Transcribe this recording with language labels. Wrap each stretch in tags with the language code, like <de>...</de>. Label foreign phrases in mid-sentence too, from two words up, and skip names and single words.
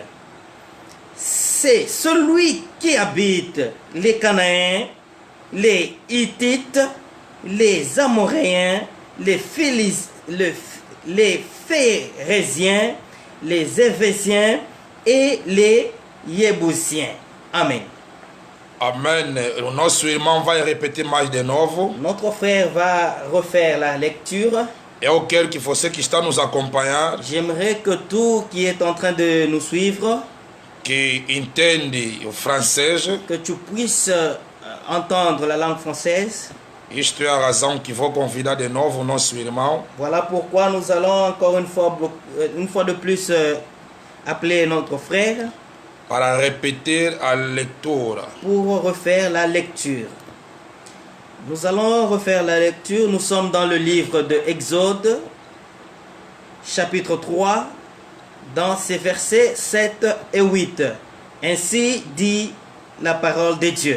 <fr>C'est celui qui habite les Cananéens, les Hittites, les Amoréens, les Phéréziens, les Évésiens et les Jébusiens. Amen.</fr> <pt>Amém. O nosso irmão vai repetir mais de novo.</pt> <fr>Notre frère va refaire la lecture.</fr> <pt>Eu quero que você que está nos acompanhar,</pt> <fr>J'aimerais que tout qui est en train de nous suivre,</fr> <pt>que entende o francês,</pt> <fr>que tu puisses entendre la langue française.</fr> <pt>isto é a razão que vou convidar de novo o nosso irmão</pt> <fr>Voilà pourquoi nous allons encore une fois de plus appeler notre frère</fr> <pt>para repetir a leitura.</pt> <fr>pour refaire la lecture. Nous allons refaire la lecture. Nous sommes dans le livre de Exode, chapitre 3, dans ses versets 7 et 8. Ainsi dit la parole de Dieu.</fr>